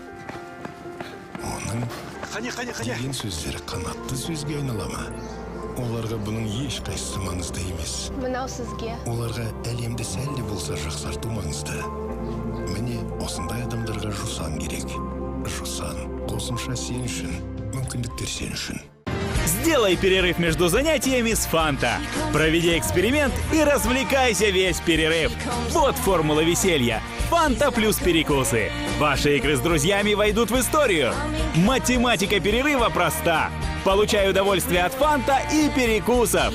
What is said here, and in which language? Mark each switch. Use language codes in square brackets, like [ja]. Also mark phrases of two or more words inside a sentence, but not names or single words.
[kk] Оның деген сөздері қанатты сөзге айналама. Оларға бұның ешқайсысы маңызды емес. Мынау сізге. Оларға әлемді сәлде болса жақсарту маңызды. Міне, осындай адамдарға жусан керек. Жусан, қосымша сен үшін, мүмкіндіктер сен үшін. [ru] Сделай перерыв между занятиями с Фанта. Проведи эксперимент и развлекайся весь перерыв. Вот формула веселья. Фанта плюс перекусы. Ваши игры с друзьями войдут в историю. Математика перерыва проста. Получай удовольствие от Фанта и перекусов.